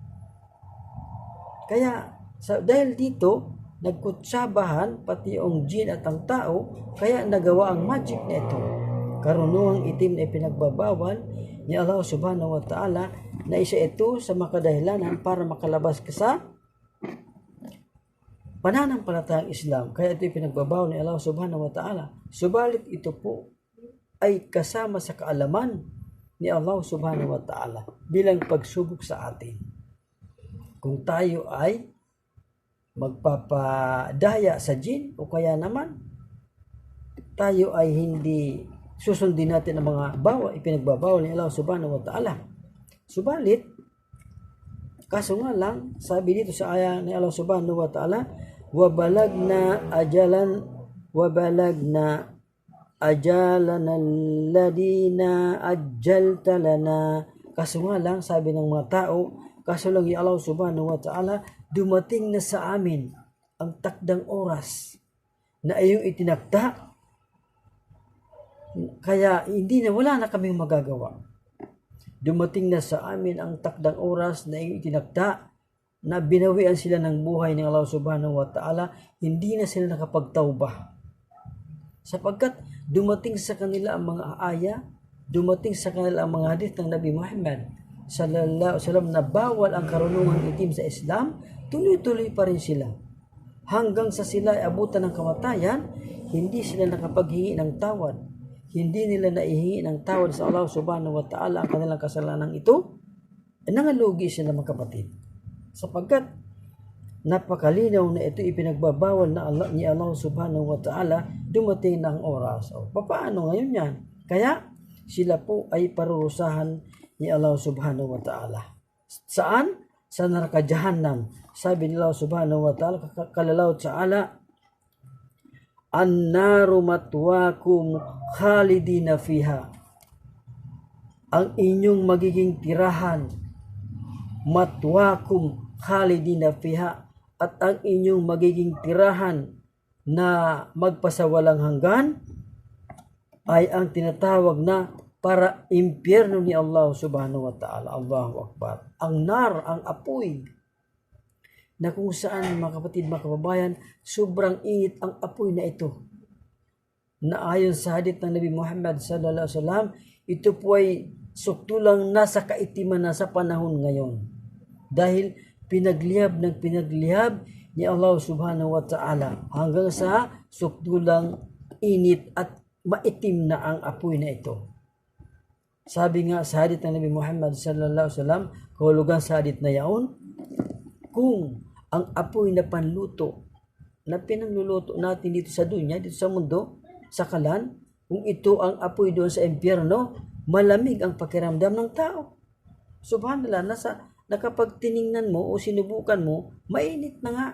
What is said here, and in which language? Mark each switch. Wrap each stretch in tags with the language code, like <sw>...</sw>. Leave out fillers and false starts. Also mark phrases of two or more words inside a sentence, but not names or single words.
<tl>Kaya, dahil dito, nagkutsabahan pati ang jin at ang tao, kaya nagawa ang magic na ito. Karunungang itim na ipinagbabawal ni Allah</tl> <ar>سبحانه وتعالى,</ar> <tl>na isa ito sa makadahilanan para makalabas ka sa pananampalatayang Islam. Kaya ito ipinagbabawal ni Allah</tl> <ar>سبحانه وتعالى.</ar> <tl>Subalit ito po ay kasama sa kaalaman ni Allah</tl> <ar>سبحانه وتعالى</ar> <tl>bilang pagsubok sa atin. Kung tayo ay magpapadaya sa jin, o kaya naman tayo ay hindi susundin natin ang mga ipinagbabawal ni Allah</tl> <ar>سبحانه وتعالى.</ar> <tl>Subalit, kaso nga lang, sabi dito sa aya ni Allah</tl> <ar>سبحانه وتعالى, وبلغنا أجلنا الذي أجلت لنا.</ar> <tl>Kaso nga lang, sabi ng mga tao, kaso lang</tl> <ar>يا الله سبحانه وتعالى,</ar> <tl>dumating na sa amin ang takdang oras na iyong itinakda, kaya hindi na, wala na kaming magagawa. Dumating na sa amin ang takdang oras na iyong itinakda, na binawian sila ng buhay ng Allah</tl> <ar>سبحانه وتعالى,</ar> <tl>hindi na sila nakapagtawbah. Sapagkat dumating sa kanila ang mga aya, dumating sa kanila ang mga hadith ng Nabi Muhammad</tl> <ar>صلى الله عليه وسلم</ar> <tl>na bawal ang karunungan itim sa Islam, tuloy-tuloy pa rin sila. Hanggang sa sila ay abutan ng kamatayan, hindi sila nakapaghingi ng tawad. Hindi nila naihingi ng tawad sa Allah</tl> <ar>سبحانه وتعالى</ar> <tl>ang kanilang kasalanan ito, nangalugi sila mga kapatid. Sapagkat napakalinaw na ito ipinagbabawal na Allah, ni Allah</tl> <ar>سبحانه وتعالى,</ar> <tl>dumating na ang oras. O, paano ngayon yan? Kaya sila po ay parurusahan ni Allah</tl> <ar>سبحانه وتعالى.</ar> <tl>Saan? Sa neraka Jahannam. Sabi ni Allah</tl> <ar>سبحانه وتعالى، قال الله تعالى، النار مثواكم خالدين فيها. Ang inyong magiging tirahan, مثواكم خالدين فيها,</ar> <tl>at ang inyong magiging tirahan na magpasawalang hanggan ay ang tinatawag na para impyerno ni Allah</tl> <ar>سبحانه وتعالى. الله أكبر.</ar> <tl>Ang nar, ang apoy, na kung saan mga kapatid, mga kababayan, sobrang init ang apoy na ito. Na ayon sa hadith ng Nabi Muhammad</tl> <ar>صلى الله عليه وسلم,</ar> <tl>ito po ay suktulang nasa kaitiman na sa panahon ngayon. Dahil pinaglihab ng pinaglihab ni Allah</tl> <ar>سبحانه وتعالى</ar> <tl>hanggang sa suktulang init at maitim na ang apoy na ito. Sabi nga sa hadith ng Nabi Muhammad</tl> <ar>صلى الله عليه وسلم,</ar> <tl>kahulugan sa hadith na yaon, kung ang apoy na panluto na pinanluluto natin dito sa dunya, dito sa mundo, sa kalan, kung ito ang apoy doon sa impyerno, malamig ang pakiramdam ng tao. Subhanallah, nakapag tiningnan mo o sinubukan mo, mainit na nga.</tl>